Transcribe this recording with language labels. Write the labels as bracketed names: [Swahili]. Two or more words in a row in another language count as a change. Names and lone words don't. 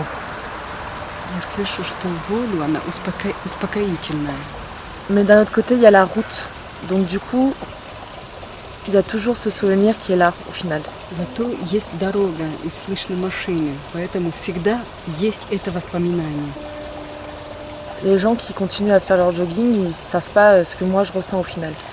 [Russian] Я слышу, что воду, она успокоительная. [French] Mais d'un autre côté, il y a la route. Donc du coup, il y a toujours ce souvenir qui est là, au final. [Russian] Зато есть дорога и слышно машины, поэтому всегда есть это воспоминание. [French] Les gens qui continuent à faire leur jogging, ils savent pas ce que moi je ressens au final.